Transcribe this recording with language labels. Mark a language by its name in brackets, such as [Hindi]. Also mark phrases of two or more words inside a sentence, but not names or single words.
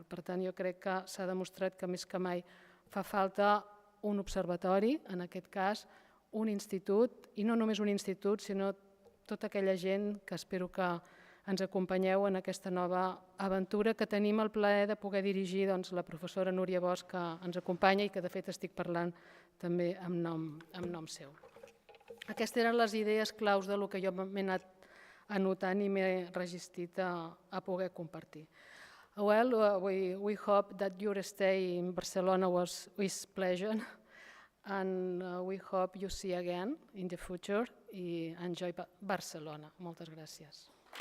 [Catalan] Per tant, jo crec que s'ha demostrat que més que mai fa falta un observatori, en aquest cas un institut, i no només un institut, sinó tota aquella gent que espero que ens acompanyeu en aquesta nova aventura que tenim el plaer de poder dirigir la professora Núria Mas, que ens acompanya i que de fet estic parlant també en nom seu. Aquestes eren les idees claus del que jo m'he anat anotant i m'he resistit a poder compartir. [English] Well, we hope that your stay in Barcelona was pleasant and we hope you see again in the future i enjoy Barcelona. [Catalan] Moltes gràcies.